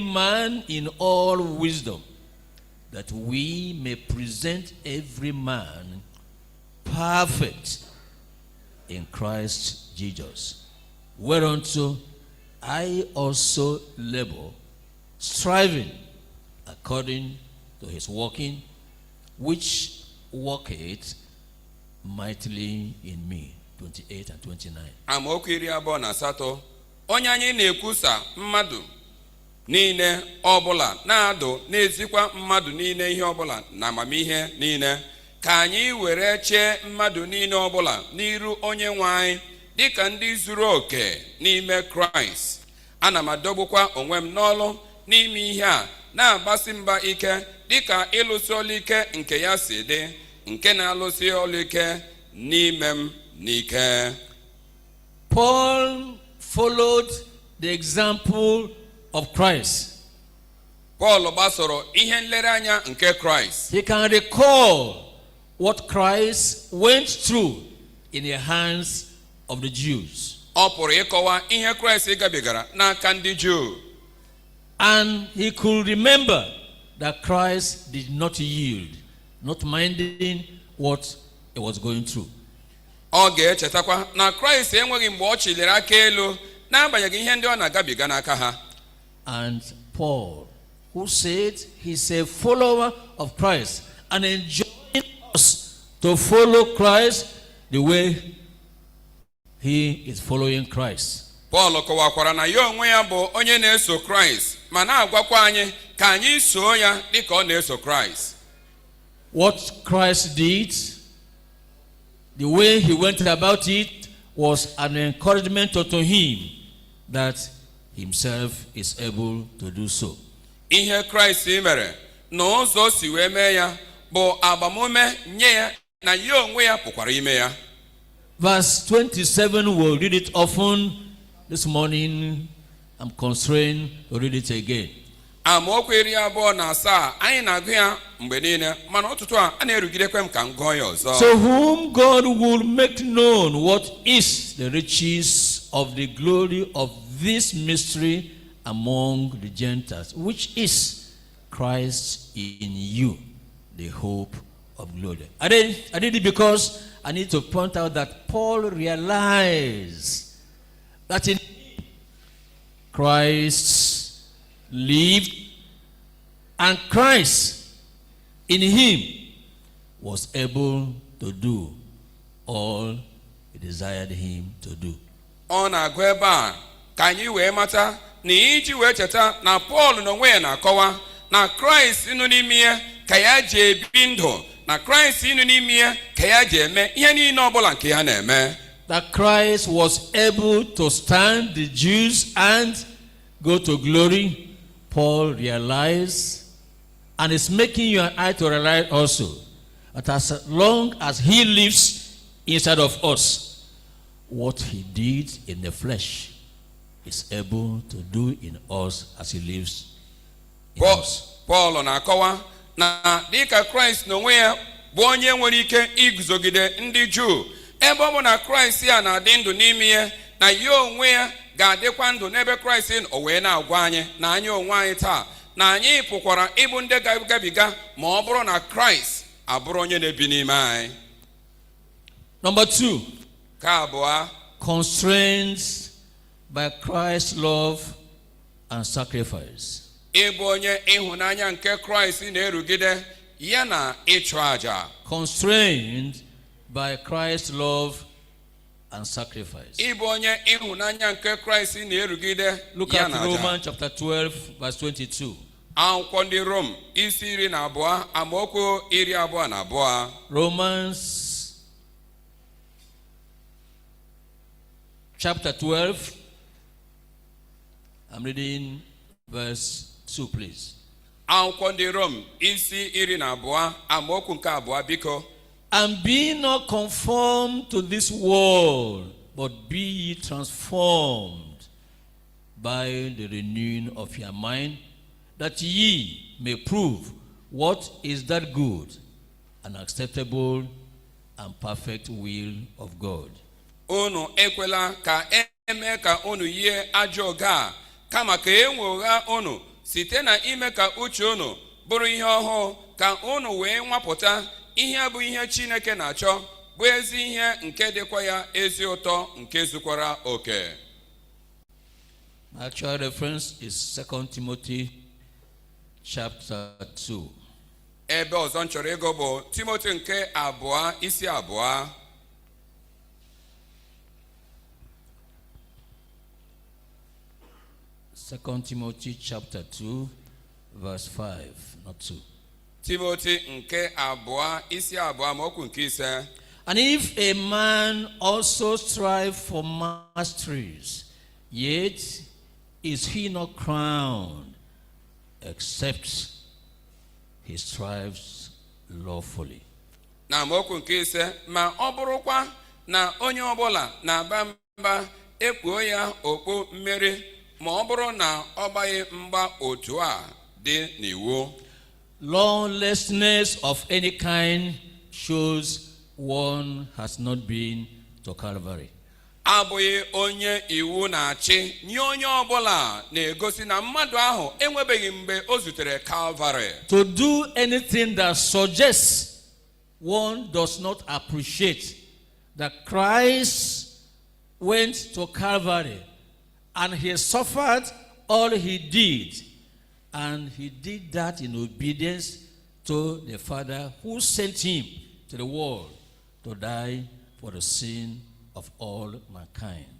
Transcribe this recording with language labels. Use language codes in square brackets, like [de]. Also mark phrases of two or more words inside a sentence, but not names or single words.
[en] man in all wisdom, that we may present every man perfect in Christ Jesus, whereunto I also labor, striving according to his working, which worketh mightily in me. 28 and 29. [ig] Amaokwu 28. Onye anyị na-ekwusa mmadụ niile ọbụla na-adụ na-ezikwa mmadụ niile ihe ọbụla na amamihe niile, ka anyị were chee mmadụ niile ọbụla n'iru onye nwe anyị dịka ndị zuru oke n'ime Kraịst. Ana m adọgbukwa onwe m n'ọlụ n'ime ihe a, na-agbasi mba ike dịka ịlụsi ọlụ ike nke ya si dị, nke na-alụsi ọlụ ike n'ime m n'ike. [en] Paul followed the example of Christ. [ig] Paul gbasoro ihe nlereanya nke Christ. [en] He can recall what Christ went through in the hands of the Jews. [ig] Ọ pụrụ ịkọwa ihe Christ gabigara n'aka ndị Jew. [en] And he could remember that Christ did not yield, not minding what he was going through. [ig] Ọ ga-echetakwa na Christ enweghị mgbe ọ chịliri aka elu n'agbanyeghị ihe ndị ọ na-agabiga n'aka ha. [en] And Paul, who said he's a follower of Christ and enjoying us to follow Christ the way he is following Christ. [ig] Paul kọwakwara na ya onwe ya bụ onye na-eso Christ, ma na-agwakwa anyị ka anyị soo ya dịka ọ na-eso Christ. [en] What Christ did, the way he went about it, was an encouragement unto him that himself is able to do so. [ig] Ihe Christ mere na ụzọ si wee mee ya bụ agbamume nye ya na ya onwe ya pụkwara ime ya. [en] Verse 27, we'll read it often. This morning, I'm constrained to read it again. [ig] Amaokwu 27 anyị na-agụ ya mgbe niile, mana ọtụtụ a na-erugidekwa m ka m gụọ ya ọzọ. [en] To whom God will make known what is the riches of the glory of this mystery among the Gentiles, which is Christ in you, the hope of glory. I did it because I need to point out that Paul realized that in Christ lived, and Christ in him was able to do all he desired him to do. [ig] Ọ na-agụ ebe a ka anyị wee mata na iji wee cheta na Paul n'onwe ya na-akọwa na Kraịst nọ n'ime ya ka ya ji ebi ndụ, na Kraịst nọ n'ime ya ka ya ji eme ihe niile ọbụla nke ya na-eme. [en] That Christ was able to stand the Jews and go to glory, Paul realized, and is making you and I to realize also, that as long as he lives inside of us, what he did in the flesh is able to do in us as he lives in us. [ig] Paul na-akọwa na dịka Kraịst n'onwe ya bụ onye nwere ike iguzogide ndị Juu, ebe ọ bụ na Kraịst ya na-adị ndụ n'ime ya, na ya onwe ya ga-adịkwa ndụ n'ebe Kraịst nọ, o wee na-agwa anyị na anyị onwe anyị taa na anyị pụkwara ịbụ ndị ga-agabiga ma ọ bụrụ na Kraịst abụrụ onye na-ebi n'ime anyị. [en] Number 2. [ig] Ka abụọ, [en] Constrained by Christ's love and sacrifice. [ig] Ịbụ onye ịhụnanya nke Kraịst na-erugide ya na ịchụ aja. [en] Constrained by Christ's love and sacrifice. [ig] Ịbụ onye ịhụnanya nke Kraịst na-erugide Look ya at na aja. [en] Romans chapter 12 verse 22. [ig] Akwụkwọ ndị Rom isi 12 amaokwu 22. [en] Romans chapter 12. I'm reading verse 2, please. [ig] Akwụkwọ ndị Rom isi 12 amaokwu nke 2 biko. [en] And be not conformed to this world, but be ye transformed by the renewing of your mind, that ye may prove what is that good and acceptable and perfect will of God. [ig] Unu ekwela ka eme ka unu yie ajọ oge a, kama ka enwogha unu site na ime ka uche unu bụrụ ihe ọhụụ, ka unu wee nwapụta ihe bụ ihe Chineke na-achọ, bụ ezi ihe nke dịkwa ya ezi ụtọ nke zukwara oke. [en] My actual reference is 2 Timothy chapter 2. [ig] Ebe ọzọ m chọrọ ịgụ bụ Timoti nke 2 isi 2. [en] 2 Timothy chapter 2 verse 5, not 2. [ig] Timoti nke 2 isi 2 amaokwu nke 5. [en] And if a man also strive for masteries, yet is he not crowned, except he strives lawfully. [ig] Na amaokwu nke 5, ma ọ bụrụkwa na onye ọbụla na-aba mba ekpuo ya okpu mmeri, ma ọ bụrụ na ọ gbaghị mgba otu a dị n'iwu. [en] Lawlessness of any kind shows one has not been to Calvary. [ig] Abụghị onye iwu na-achị nye onye ọbụla na-egosi na mmadụ ahụ enwebeghị mgbe o zutere Calvary. [en] To do anything that suggests one does not appreciate that Christ went to Calvary and he suffered all he did, and he did that in obedience to the Father who sent him to the world to die for the sin of all mankind.